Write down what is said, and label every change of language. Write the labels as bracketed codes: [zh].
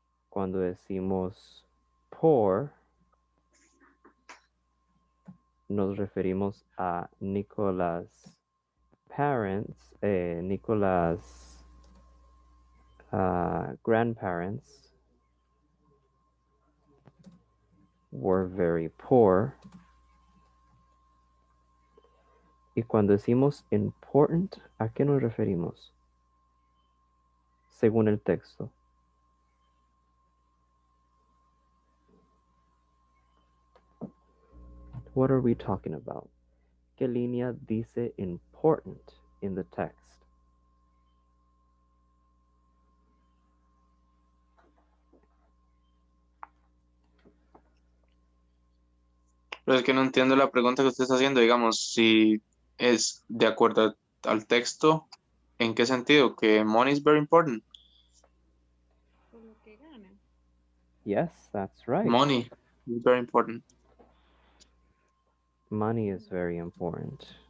[es] Cuando decimos poor, nos referimos a [en] Nicola's parents, [es] Nicola's [en] grandparents were very poor. [es] Y cuando decimos important, ¿a qué nos referimos? Según el texto. [en] What are we talking about? [es] ¿Qué línea dice [en] important in the text? [es] Pero es que no entiendo la pregunta que usted está haciendo, digamos, si es de acuerdo al texto, ¿en qué sentido? [en] Que money is very important. [es] Por lo que gana. [en] Yes, that's right. Money is very important. Money is very important.